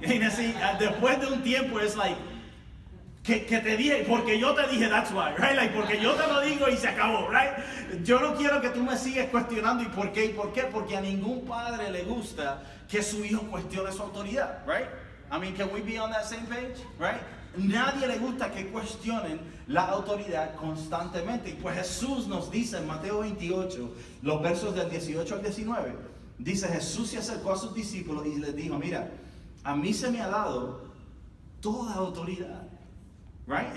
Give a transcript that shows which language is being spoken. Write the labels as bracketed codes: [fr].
[es] Y así, después de un tiempo es [en] like, [es] que te dije, porque yo te dije, [en] that's why, right? Like, [es] porque yo te lo digo y se acabó, [en] right? [es] Yo no quiero que tú me sigas cuestionando y por qué, porque a ningún padre le gusta que su hijo cuestione su autoridad, right? [en] I mean, can we be on that same page, right? [es] Nadie le gusta que cuestionen la autoridad constantemente. Y pues Jesús nos dice en Mateo 28, los versos del 18 al 19, dice: Jesús se acercó a sus discípulos y les dijo, mira, a mí se me ha dado toda autoridad, [en] right?